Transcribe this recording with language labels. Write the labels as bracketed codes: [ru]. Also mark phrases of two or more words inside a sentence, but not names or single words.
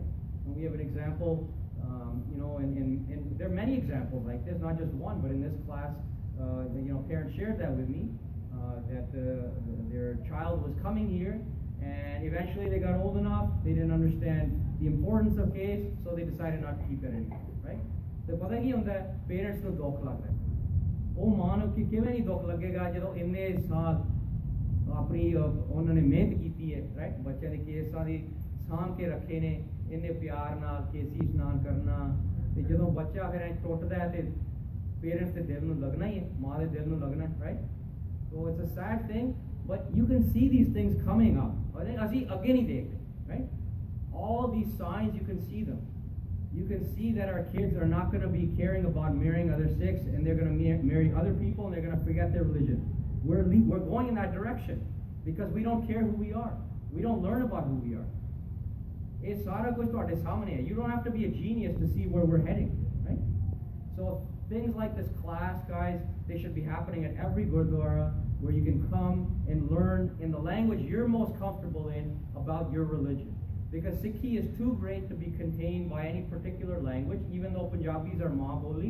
[en] And we have an example, you know, and there are many examples like this, not just one, but in this class, you know, parents shared that with me, that their child was coming here, and eventually they got old enough, they didn't understand the importance of case, so they decided not to keep it anymore, right? [pa] So ਪਤਾ ਕੀ ਹੁੰਦਾ parents ਨੂੰ ਦੁੱਖ ਲੱਗਦਾ ਉਹ ਮਾਂ ਨੂੰ ਕਿਵੇਂ ਨਹੀਂ ਦੁੱਖ ਲੱਗੇਗਾ ਜਦੋਂ ਇੰਨੇ ਸਾਲ ਆਪਣੀ ਉਹਨਾਂ ਨੇ ਮਿਹਨਤ ਕੀਤੀ ਹੈ, ਰਾਈਟ? ਬੱਚਿਆਂ ਦੇ ਕੇਸਾਂ ਦੀ ਸਾਂਭ ਕੇ ਰੱਖੇ ਨੇ ਇੰਨੇ ਪਿਆਰ ਨਾਲ, ਕੇਸੀ ਇਸ਼ਨਾਨ ਕਰਨਾ, ਤੇ ਜਦੋਂ ਬੱਚਾ ਫਿਰ ਟੁੱਟਦਾ ਹੈ ਤੇ parents ਦੇ ਦਿਲ ਨੂੰ ਲੱਗਣਾ ਹੀ ਹੈ, ਮਾਂ ਦੇ ਦਿਲ ਨੂੰ ਲੱਗਣਾ, [en] right? So it's a sad thing, but you can see these things coming up. [pa] ਅਸੀਂ ਅੱਗੇ ਨਹੀਂ ਦੇਖਦੇ, [en] right? All these signs, you can see them. you can see that our kids are not going to be caring about marrying other Sikhs, and they're going to marry other people, and they're going to forget their religion. We're going in that direction because we don't care who we are. We don't learn about who we are. [pa] It's ਸਾਰਾ ਕੁਝ ਤੁਹਾਡੇ ਸਾਹਮਣੇ hai. [en] You don't have to be a genius to see where we're heading, right? So things like this class, guys, they should be happening at every Gurdwara, where you can come and learn in the language you're most comfortable in about your religion. Because Sikhi is too great to be contained by any particular language, even though Punjabis are [pa] ਮਾਂ ਬੋਲੀ.